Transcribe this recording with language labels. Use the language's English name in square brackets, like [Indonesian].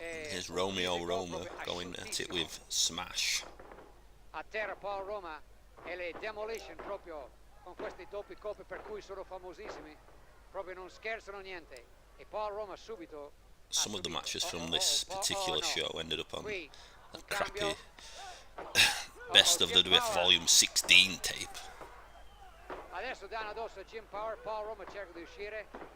[English] Here's Romeo Roma going at it with Smash. [Italian] A terra Paul Roma e le Demolition proprio con questi doppi colpi per cui sono famosissimi. Proprio non scherzano niente. E Paul Roma subito. [English] Some of the matches from this particular show ended up on a crappy Best of the WWF Volume 16 tape. [Italian] Adesso danno addosso a Jim Power. Paul Roma cerca di uscire.